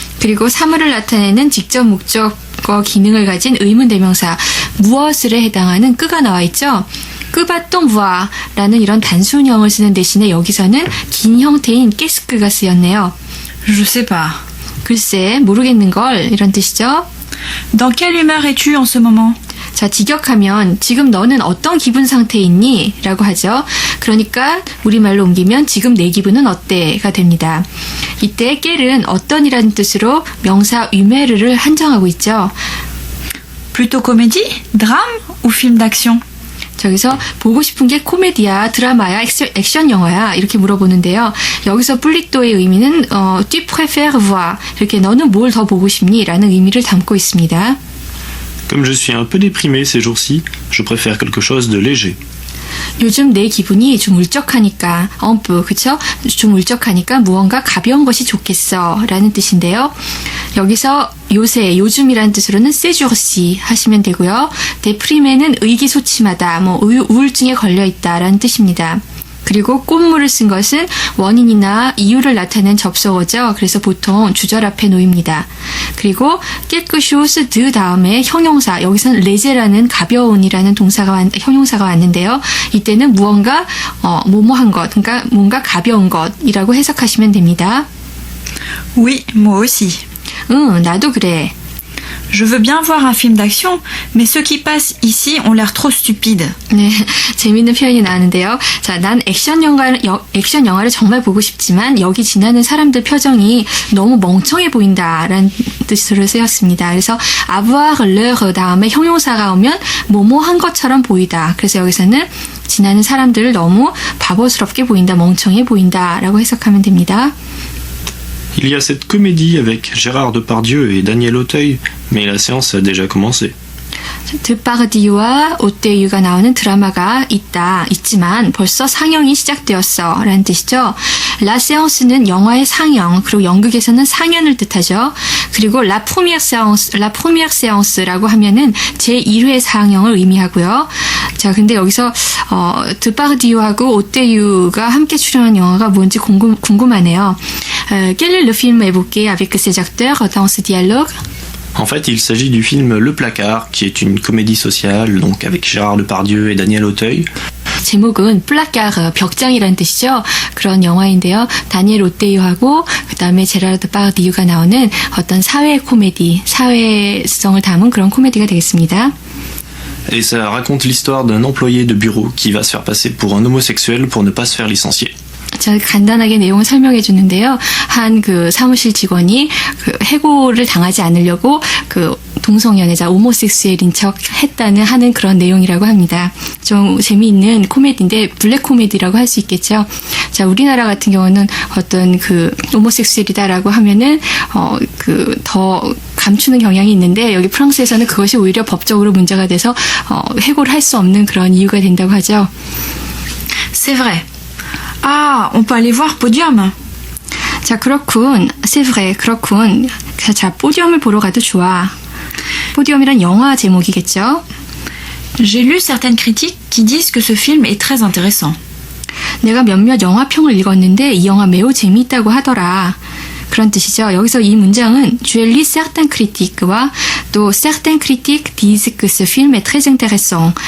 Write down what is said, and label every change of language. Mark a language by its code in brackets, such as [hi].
[ko] 그리고 사물을 나타내는 직접 목적어 기능을 가진 의문 대명사 무엇을에 해당하는 끄가 나와 있죠. 끄바똥 부아라는 이런 단순형을 쓰는 대신에 여기서는 긴 형태인 깨스크가 쓰였네요. [fr] Je sais pas. [ko] 글쎄, 모르겠는 걸 이런 뜻이죠. [fr] Dans quelle humeur es-tu en ce moment? [ko] 자, 직역하면 지금 너는 어떤 기분 상태에 있니? 라고 하죠. 그러니까 우리말로 옮기면 지금 내 기분은 어때? 가 됩니다. 이때 깰은 어떤이라는 뜻으로 명사 유메르를 한정하고 있죠. [fr] Plutôt comédie, drame ou film d'action? [ko] 저기서 보고 싶은 게 코미디야, 드라마야, 액션 영화야 이렇게 물어보는데요. 여기서 플리또의 의미는 [fr] tu préfères voir [ko] 이렇게 너는 뭘 더 보고 싶니? 라는 의미를 담고 있습니다. [fr] Comme je suis un peu déprimé ces jours-ci, je préfère quelque chose de léger. [ko] 요즘 내 기분이 좀 울적하니까 그쵸? 좀 울적하니까 무언가 가벼운 것이 좋겠어 라는 뜻인데요. 여기서 요새, 요즘이라는 뜻으로는 세주르시 하시면 되고요. 데프리메는 의기소침하다, 우울증에 걸려있다 라는 뜻입니다. 그리고 꽃물을 쓴 것은 원인이나 이유를 나타내는 접속어죠. 그래서 보통 주절 앞에 놓입니다. 그리고 깨끗쇼스 드 다음에 형용사, 여기서는 레제라는 가벼운이라는 형용사가 왔는데요. 이때는 무언가 뭐뭐한 것, 그러니까 뭔가 가벼운 것이라고 해석하시면 됩니다. [fr] Oui, moi aussi. [ko] 나도 그래. [fr] Je veux bien voir un film d'action, mais ceux qui passent ici ont l'air trop stupides. [ko] 네, 재미있는 표현이 나왔는데요. 자, 난 액션 영화를 정말 보고 싶지만 여기 지나는 사람들 표정이 너무 멍청해 보인다라는 뜻으로 쓰였습니다. 그래서 avoir l'air 다음에 형용사가 오면 뭐뭐한 것처럼 보이다. 그래서 여기서는 지나는 사람들을 너무 바보스럽게 보인다, 멍청해 보인다라고 해석하면 됩니다. [fr] Il y a cette comédie avec Gérard Depardieu et Daniel Auteuil, mais la séance a déjà commencé. [ko] 드파르디유와 오떼유가 나오는 드라마가 있지만 벌써 상영이 시작되었어 라는 뜻이죠. La séance는 영화의 상영, 그리고 연극에서는 상연을 뜻하죠. 그리고 la première séance라고 하면은 제1회 상영을 의미하고요. 자, 근데 여기서 드파르디유하고 오떼유가 함께 출연한 영화가 뭔지 궁금하네요. [fr] Quel est le film évoqué avec ces acteurs dans ce dialogue? En fait, il s'agit du film Le Placard, qui est une comédie sociale, donc avec Gérard Depardieu et Daniel Auteuil. [ko] 제목은 플라카르, 벽장이라는 뜻이죠. 그런 영화인데요. 다니엘 오떼유하고 그다음에 제라르드 파르디유가 나오는 어떤 사회 코미디, 사회성을 담은 그런 코미디가 되겠습니다. [fr] Et ça raconte l'histoire d'un employé de bureau qui va se faire passer pour un homosexuel pour ne pas se faire licencier. [ko] 저 간단하게 내용을 설명해 주는데요. 한 그 사무실 직원이 그 해고를 당하지 않으려고 그 동성연애자 오모섹수엘인 척 하는 그런 내용이라고 합니다. 좀 재미있는 코미디인데 블랙 코미디라고 할 수 있겠죠. 자, 우리나라 같은 경우는 어떤 그 오모섹수엘이다라고 하면은 그 더 감추는 경향이 있는데 여기 프랑스에서는 그것이 오히려 법적으로 문제가 돼서 해고를 할 수 없는 그런 이유가 된다고 하죠. [fr] C'est vrai. Ah, on peut aller voir Podium. [ko] 자, 그렇군. [fr] C'est vrai. [ko] 그렇군. 자, 포디엄을 보러 가도 좋아. 포디엄이란 영화 제목이겠죠. [fr] J'ai lu certaines critiques qui disent que ce film est très intéressant. [ko] 내가 몇몇 영화평을 읽었는데 이 영화 매우 재미있다고 하더라. 그런 뜻이죠. 여기서 이 문장은 [fr] J'ai lu certaines critiques [ko] 와 또 [fr] certaines critiques disent que ce film est très intéressant.